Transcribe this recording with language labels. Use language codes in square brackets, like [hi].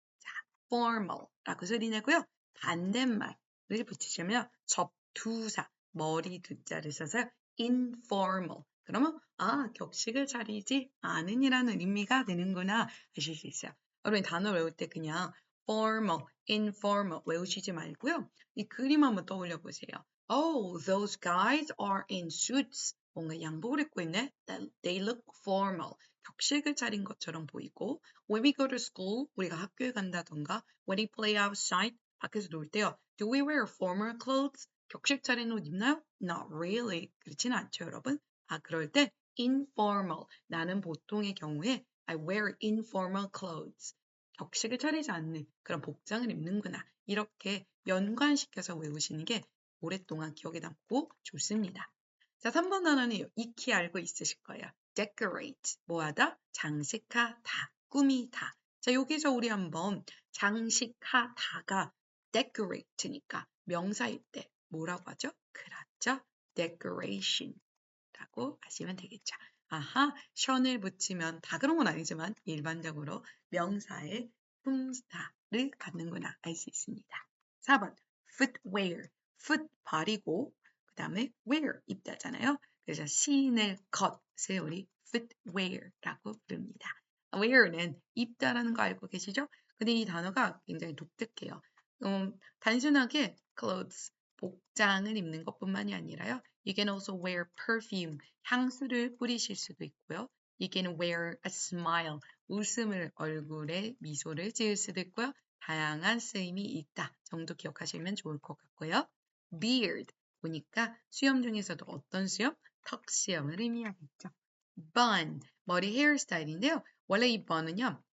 [ko] 자, formal라고 소리 내고요. 반대말을 붙이시면 접두사, 머리 두자를 써서 informal. 그러면 격식을 차리지 않은이라는 의미가 되는구나 하실 수 있어요. 여러분 단어 외울 때 그냥 formal, informal 외우시지 말고요. 이 그림 한번 떠올려 보세요. [en] Oh, those guys are in suits. [ko] 뭔가 양복을 입고 있네. [en] They look formal. [ko] 격식을 차린 것처럼 보이고 [en] when we go to school, [ko] 우리가 학교에 간다던가 [en] when we play outside, [ko] 밖에서 놀 때요. [en] Do we wear formal clothes? [ko] 격식 차린 옷 입나요? [en] Not really. [ko] 그렇진 않죠, 여러분. 그럴 때 informal. 나는 보통의 경우에 [en] I wear informal clothes. [ko] 격식을 차리지 않는 그런 복장을 입는구나. 이렇게 연관시켜서 외우시는 게 오랫동안 기억에 남고 좋습니다. 자, 3번 단어는 익히 알고 있으실 거예요. decorate, 뭐하다? 장식하다, 꾸미다. 자, 여기서 우리 한번 장식하다가 decorate니까 명사일 때 뭐라고 하죠? 그렇죠. decoration라고 하시면 되겠죠. 아하, 션을 붙이면 다 그런 건 아니지만 일반적으로 명사의 품사를 갖는구나 알 수 있습니다. 4번 footwear, foot 발이고 그 다음에 wear 입다잖아요. 그래서 신을 것을 우리 footwear라고 부릅니다. wear는 입다라는 거 알고 계시죠? 근데 이 단어가 굉장히 독특해요. 단순하게 clothes, 복장을 입는 것뿐만이 아니라요. [en] You can also wear perfume, [ko] 향수를 뿌리실 수도 있고요. [en] You can wear a smile, [ko] 웃음을 얼굴에 미소를 지을 수도 있고요. 다양한 쓰임이 있다 정도 기억하시면 좋을 것 같고요. beard, 보니까 수염 중에서도 어떤 수염? 턱수염을 의미하겠죠. bun, 머리 헤어스타일인데요. 원래 이 bun은요.